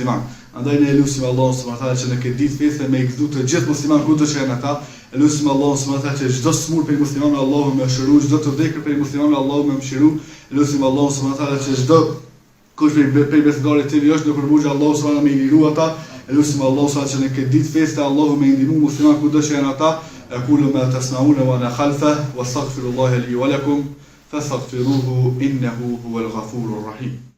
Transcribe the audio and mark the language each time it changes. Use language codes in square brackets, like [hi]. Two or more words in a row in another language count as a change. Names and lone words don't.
[sq] Andaj ne lutim Allahun [ar] سبحانه وتعالى [sq] që në këtë ditë feste me I gëzu të gjithë musliman ku do të jenë ata, Elusim Allahun [ar] سبحانه وتعالى [sq] që çdo smur për muslimanë Allahu më shëru, çdo të vdekur për muslimanë Allahu më mëshiru. Elusim Allahun [ar] سبحانه وتعالى [sq] që çdo kush për besimtarët e tij është në përburgje Allahu [ar] سبحانه وتعالى [sq] më i liru ata. Elusim Allahun [ar] سبحانه وتعالى [sq] që në këtë ditë feste Allahu më ndihmu muslimanë kudo që janë ata. [ar] أقول ما تسمعون وأنا خلف وأستغفر الله لي ولكم فاستغفروه إنه هو الغفور الرحيم.